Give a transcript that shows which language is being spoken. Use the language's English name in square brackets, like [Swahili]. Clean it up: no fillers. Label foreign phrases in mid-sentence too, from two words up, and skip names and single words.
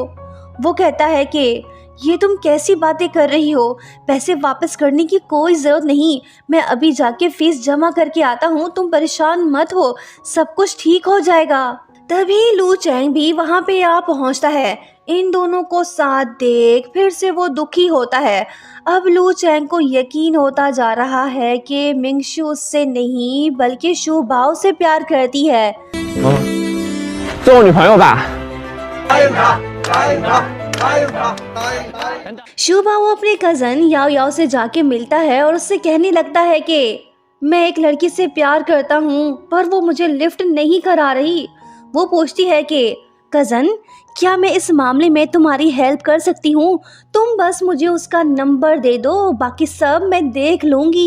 [Hindi] वो कहता है कि ये तुम कैसी बातें कर रही हो, पैसे वापस करने की कोई ज़रूरत नहीं, मैं अभी जाके फीस जमा करके आता हूँ, तुम परेशान मत हो, सब कुछ ठीक हो जाएगा। तभी लू चैंग भी वहाँ पे आ पहुँचता है। इन दोनों को साथ देख फिर से वो दुखी होता है। अब लू चैंग को यकीन होता जा रहा है कि मिंगशू उससे नहीं बल्कि शू बाओ से प्यार करती है। [Chinese] 做我女朋友吧。 [Hindi] शू बाओ अपने कजन याओ याओ से जाके मिलता है और उससे कहने लगता है कि मैं एक लड़की से प्यार करता हूँ, पर वो मुझे लिफ्ट नहीं करा रही। वो पूछती है कि कजन क्या मैं इस मामले में तुम्हारी हेल्प कर सकती हूँ, तुम बस मुझे उसका नंबर दे दो, बाकी सब मैं देख लूँगी।